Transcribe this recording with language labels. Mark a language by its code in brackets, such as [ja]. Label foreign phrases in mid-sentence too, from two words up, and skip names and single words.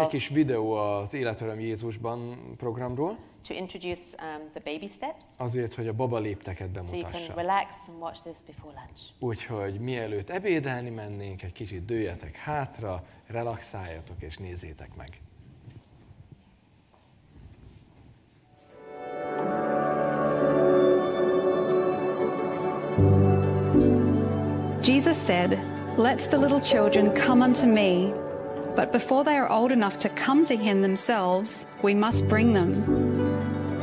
[en] of, [hu] kis videó az Életöröm Jézusban programról, [en] to introduce the baby steps, [hu] azért, hogy a baba lépteket [en] so you can [hu] bemutassa. [en] relax and watch this before lunch. [hu] Úgyhogy mielőtt ebédelni mennénk, egy kicsit dőljetek hátra, relaxáljatok és nézzétek meg. [en] Jesus said, "Let the little children come unto me," but before they are old enough to come to him themselves, we must bring them.